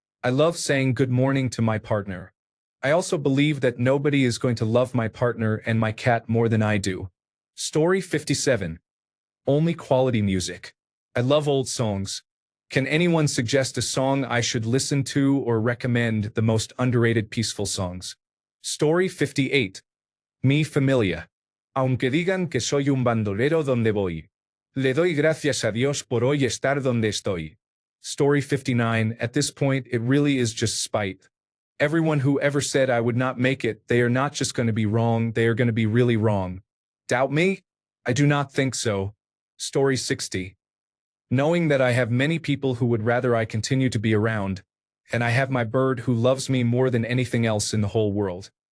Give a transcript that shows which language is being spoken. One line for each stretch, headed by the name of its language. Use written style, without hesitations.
English: I love saying good morning to my partner. I also believe that nobody is going to love my partner and my cat more than I do. Story 57. Only quality music. I love old songs. Can anyone suggest a song I should listen to or recommend the most underrated peaceful songs? Story 58.
Spanish: Mi familia. Aunque digan que soy un bandolero donde voy, le doy gracias a Dios por hoy estar donde estoy.
English: Story 59. At this point, it really is just spite. Everyone who ever said I would not make it, they are not just going to be wrong, they are going to be really wrong. Doubt me? I do not think so. Story 60. Knowing that I have many people who would rather I continue to be around, and I have my bird who loves me more than anything else in the whole world.